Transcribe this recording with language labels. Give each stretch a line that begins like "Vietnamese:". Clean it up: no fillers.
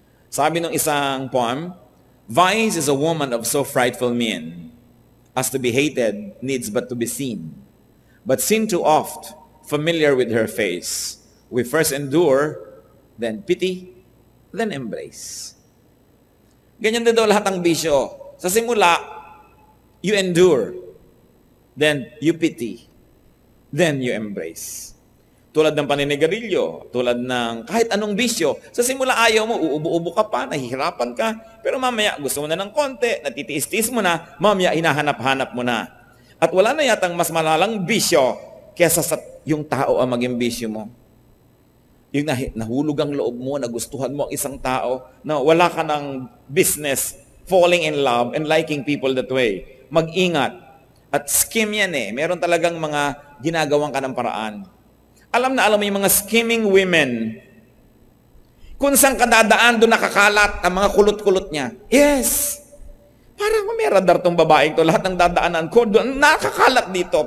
Filipino: Sabi ng isang poem,
English: Vice is a woman of so frightful mien, as to be hated needs but to be seen. But sin too oft, familiar with her face, we first endure, then pity, then embrace.
Filipino: Ganyan din daw lahat ng bisyo. Sa simula,
English: you endure, then you pity, then you embrace.
Filipino: Tulad ng paninigarilyo, tulad ng kahit anong bisyo. Sa simula ayaw mo, uubo-ubo ka pa, nahihirapan ka, pero mamaya gusto mo na ng konti, natitiis-tiis mo na, mamaya hinahanap-hanap mo na. At wala na yatang mas malalang bisyo kesa sa yung tao ang maging bisyo mo. Yung nahulog ang loob mo, nagustuhan mo ang isang tao, na wala ka ng business
English: falling in love and liking people that way.
Filipino: Mag-ingat. At scheme yan eh. Meron talagang mga ginagawang ka ng paraan. Alam na alam mo yung mga scheming women. Kung saan ka dadaan, doon nakakalat ang mga kulot-kulot niya. Yes! Parang may radar tong babaeng to. Lahat ng dadaanan ko, doon nakakalat dito.